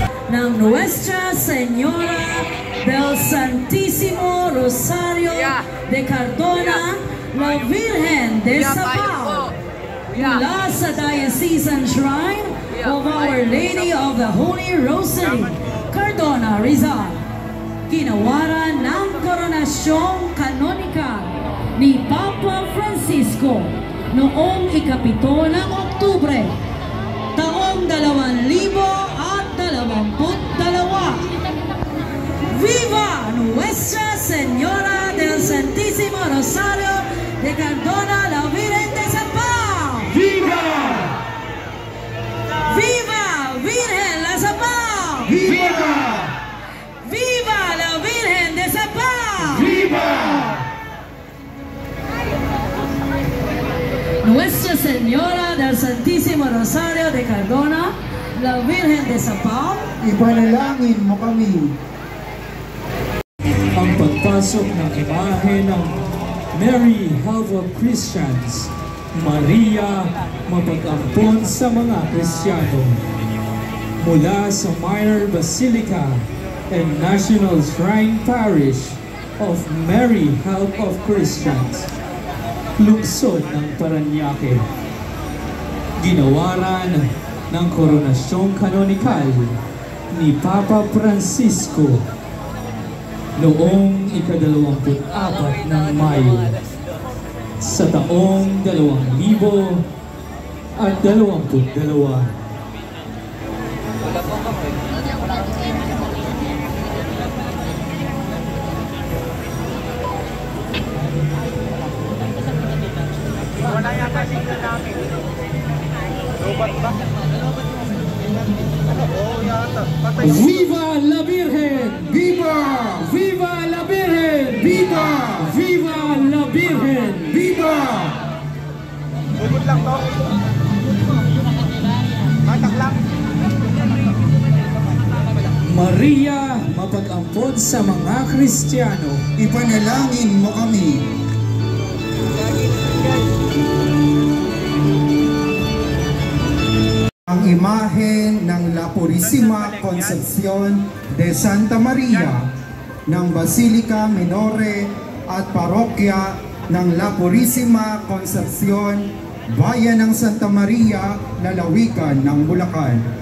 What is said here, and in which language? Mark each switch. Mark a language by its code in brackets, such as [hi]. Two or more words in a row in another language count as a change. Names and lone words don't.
[tl] ng Nuestra Señora del Santísimo Rosario de Cardona, la Virgen de Sabao, mula sa Diocesan Shrine of Our Lady of the Holy Rosary, Cardona, Rizal. Ginawaran ng koronasyong kanonikal ni Papa Francisco noong ikapito ng Oktubre, taong 2022. [es] Viva Nuestra Señora del Santísimo Rosario de Cardona, la Virgen de Sabao! Viva! Viva Virgen la Sabao! Viva! Viva la Virgen de Sabao! Viva! [tl] Nuestra Señora del Santísimo Rosario de Cardona, la Virgen de Sabao, Ipanalangin mo kami. Ang pagpasok ng imahe ng Mary, Help of Christians, Maria, mapag-ampon sa mga Kristiyano, mula sa Minor Basilica and National Shrine Parish of Mary, Help of Christians, lungsod ng Parañaque, ginawaran ng koronasyong kanonikal ni Papa Francisco noong ika-24 ng Mayo sa taong 2022. Wala yata signal namin. Robot ba? Oo, yata. Patay. [es] Viva la Virgen! Viva! Viva la Virgen! Viva! Viva la Virgen! Viva! [tl] Bubot lang to. Matak lang. Maria, mapag-ampon sa mga Kristiyano, Ipanalangin mo kami. Ang imahe ng La Purísima Concepción de Santa Maria ng Basilica Minore at Parokya ng La Purísima Concepción, Bayan ng Santa Maria, Lalawigan ng Bulacan.